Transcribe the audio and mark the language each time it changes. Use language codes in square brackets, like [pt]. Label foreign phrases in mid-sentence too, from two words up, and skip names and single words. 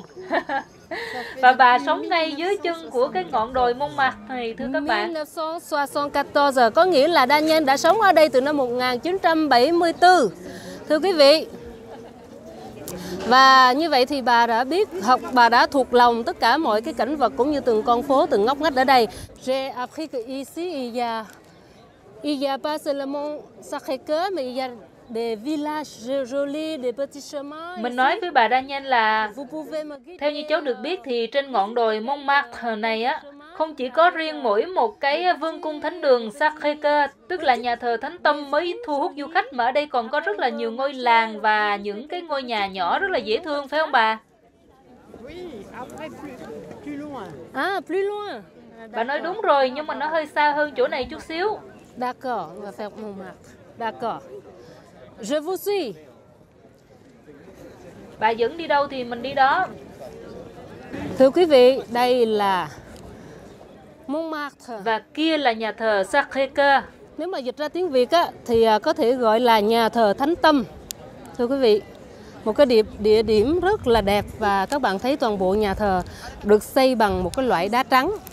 [vi] Và bà sống ngay dưới chân của cái ngọn đồi Montmartre này thưa các bạn. 1974, có nghĩa là Daniel đã sống ở đây từ năm 1974. Thưa quý vị, Và như vậy thì bà đã biết, bà đã thuộc lòng tất cả mọi cái cảnh vật cũng như từng con phố, từng ngóc ngách ở đây. [fr] J'ai appris que ici il y a pas seulement Sacré-Cœur mais il y a des villages jolis, des petits chemins. [vi] Mình nói với bà Daniel là theo như cháu được biết thì trên ngọn đồi Montmartre này á, không chỉ có riêng mỗi một cái vương cung thánh đường Sacré-Cœur, tức là nhà thờ Thánh Tâm mới thu hút du khách, mà ở đây còn có rất là nhiều ngôi làng và những cái ngôi nhà nhỏ rất là dễ thương, phải không bà? [fr] Plus loin. [vi] Bà nói đúng rồi, nhưng mà nó hơi xa hơn chỗ này chút xíu. [fr] D'accord, on va faire Montmartre. D'accord. Je vous suis. [vi] Bà dẫn đi đâu thì mình đi đó. Thưa quý vị, đây là Montmartre. Và kia là nhà thờ Sacré-Cœur. Nếu mà dịch ra tiếng Việt á, thì có thể gọi là nhà thờ Thánh Tâm. Thưa quý vị, một cái địa điểm rất là đẹp, và các bạn thấy toàn bộ nhà thờ được xây bằng một cái loại đá trắng.